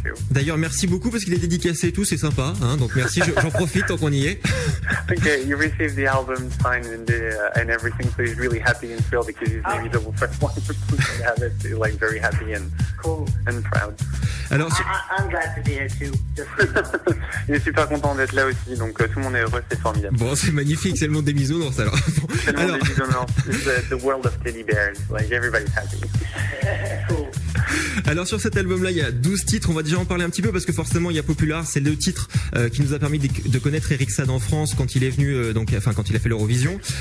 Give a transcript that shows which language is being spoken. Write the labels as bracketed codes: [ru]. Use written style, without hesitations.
[fr] D'ailleurs, merci beaucoup parce qu'il est dédicacé et tout, c'est sympa. Hein, donc merci, j'en profite tant qu'on y est. [en] Okay, you received the album signed and everything, so he's really happy and thrilled because he's maybe the first one to have it, like very happy and cool and proud. [fr] Alors, [en] I'm glad to be here too. [fr] Il est super content d'être là aussi, donc tout le monde est heureux, c'est formidable. Bon, c'est magnifique, c'est le monde des bisounours alors. C'est le monde des bisounours, [en] the world of teddy bears, like everybody's happy. Cool. [fr] Alors sur cet album-là, il y a 12 titres, on va déjà en parler un petit peu parce que forcément il y a Popular, c'est le titre qui nous a permis de connaître Eric Saade en France quand il est venu, quand il a fait l'Eurovision.